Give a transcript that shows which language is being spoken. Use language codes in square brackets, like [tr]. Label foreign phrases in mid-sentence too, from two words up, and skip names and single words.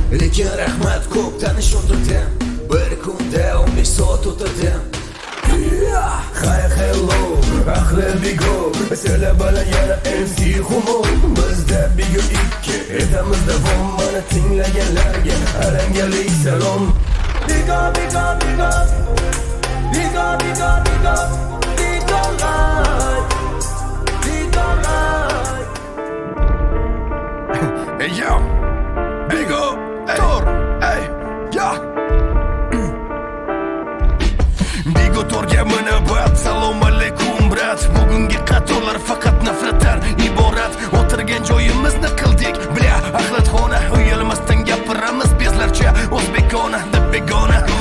[uz] Lekin rahmat, ko'p tanish undirdim. Bir kunda o'n besh soat o'tirdim. [en] Hi, hello, [uz] ahli Bigo, sizlar bilan yana M C Humo. Bizda Bigo ikki, aytamiz davom, mana tinglaganlarga alangali salom. Bigo, Bigo, Bigo, Bigo, Bigo, Bigo, Bigo Live, Bigo Live. Ey, yo, Bigo, ey, Tor, ey, yo. Bigo Torga munobat, salom alaykum, brat. Bugungi qatorlar faqat nafratdan iborat. O'tirgan joyimizni qildik, bля, axlatxona. Uyalmasdan gapiramiz bezlarcha, o'zbekona deb begona.